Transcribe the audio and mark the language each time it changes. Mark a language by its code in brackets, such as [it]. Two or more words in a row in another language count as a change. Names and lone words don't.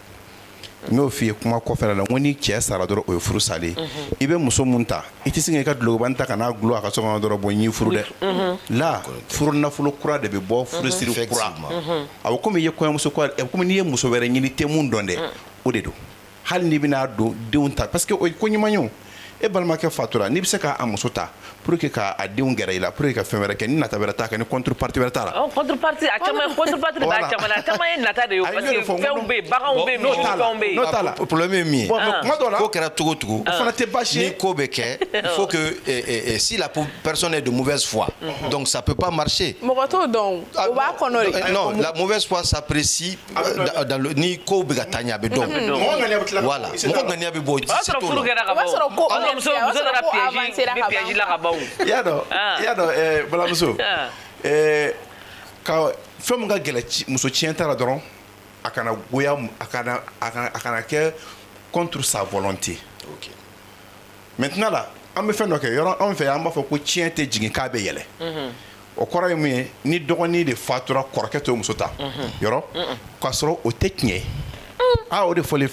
[bm] n y'o f'i ye kuma kɔfɛ la ko ni cɛ sara dɔrɔn o ye furu salen i bɛ muso mun ta i tɛ se k'i ka dulokiba ta ka n'a gulon a ka so kɔnɔ dɔrɔn bon n y'i furu dɛ la furu nafolo kura de bɛ bɔ furusiri kura a bɛ komi i ye kɔɲɔmuso komi n'i ye muso wɛrɛ ɲini i tɛ mun dɔn dɛ o de don hali n'i bɛna don denw ta [fr] parce que [bm] o ye ko ɲuman ye o e balimakɛ fatura n'i bɛ se k'a muso ta [fr] pour que [bm] k'a denw gɛrɛ i la [fr] pour que [bm] ka fɛn wɛrɛ kɛ ni nata wɛrɛ t'a kɛ ni contrepartie wɛrɛ t'a la. Contrepartie a caman contrepartie de b'a caman na a caman ye nata de ye [fr] parce que [bm] fɛnw bɛ yen baganw bɛ yen misiw bɛ yen. n'o t'a la problème ye min ye kuma dɔ la ko kɛra cogo o cogo o fana tɛ baasi ye ni ko bɛ kɛ [fr] il faut que si la personne est de mauvaise foi donc ça peut pas marcher. [bm] mɔgɔ t'o dɔn o b'a kɔnɔ de. [fr] non la mauvaise foi s'apprécie dans le [bm] ni ko bɛ ka taa ɲɛ a bɛ dɔn voilà mɔgɔ ŋaniya bɛ bɔ o b'a sɔrɔ furu kɛra ka ban o b'a sɔrɔ muso nana piège la ka ban o. i y'a dɔn balamuso ka fɛn min ka gɛlɛ muso tiɲɛ ta la dɔrɔn a kana goya a kana kɛ [fr] contre sa volonté maintenant [bm] la an bɛ fɛn dɔ kɛ yɔrɔ anw fɛ yan an b'a fɔ ko tiɲɛ tɛ jigin k'a bɛ yɛlɛ o kɔrɔ ye mun ye ni dɔgɔnin de fatura kɔrɔkɛ t'o muso ta yɔrɔ k'a sɔrɔ o tɛ tiɲɛ ye o de fɔlen filɛ dɛ.